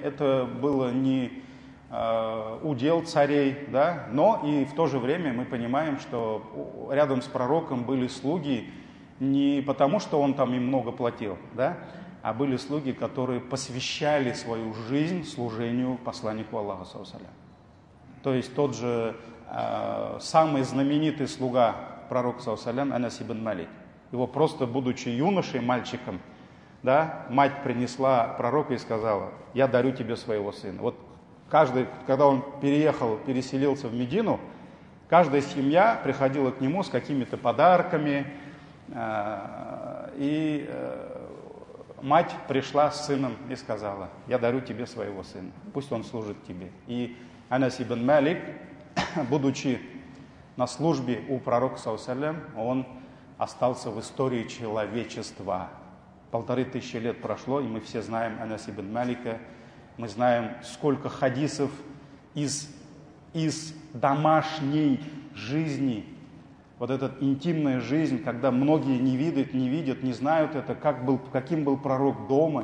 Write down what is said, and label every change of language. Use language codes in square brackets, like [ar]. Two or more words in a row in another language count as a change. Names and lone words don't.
[ru] Это было не удел царей, да? Но и в то же время мы понимаем, что рядом с пророком были слуги не потому, что он там им много платил, да? А были слуги, которые посвящали свою жизнь служению посланнику Аллаха, [ar] صلى الله عليه وسلم. [ru] То есть тот же самый знаменитый слуга пророка, [ar] صلى الله عليه وسلم, Анас ибн Малик. [ru] Его просто, будучи юношей, мальчиком, да, мать принесла пророку и сказала: я дарю тебе своего сына. Вот каждый, когда он переселился в Медину, каждая семья приходила к нему с какими-то подарками, и мать пришла с сыном и сказала: я дарю тебе своего сына, пусть он служит тебе. И Анас ибн Малик, будучи на службе у пророка, [ar] صلى الله عليه وسلم, [ru] он остался в истории человечества. 1500 лет прошло, и мы все знаем Анас ибн Малика. Мы знаем, сколько хадисов из домашней жизни. Вот эта интимная жизнь, когда многие не видят, не знают это, каким был пророк дома.